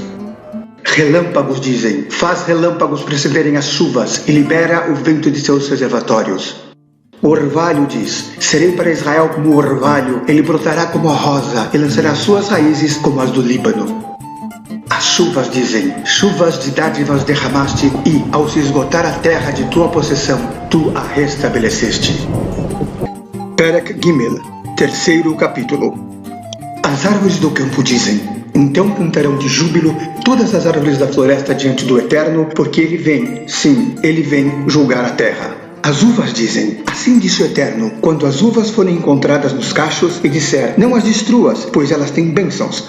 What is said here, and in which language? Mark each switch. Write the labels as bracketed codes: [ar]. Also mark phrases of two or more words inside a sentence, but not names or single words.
[pt] Relâmpagos dizem: faz relâmpagos precederem as chuvas, e libera o vento de seus reservatórios. O orvalho diz: serei para Israel como o orvalho, ele brotará como a rosa, e lançará suas raízes como as do Líbano. As chuvas dizem: chuvas de dádivas derramaste, e, ao se esgotar a terra de tua possessão, tu a restabeleceste. [he] פרק גימל, [pt] 3º capítulo. As árvores do campo dizem: então cantarão de júbilo todas as árvores da floresta diante do Eterno, porque ele vem, sim, ele vem julgar a terra. As uvas dizem: assim disse o Eterno, quando as uvas forem encontradas nos cachos, e disser: não as destruas, pois elas têm bênçãos.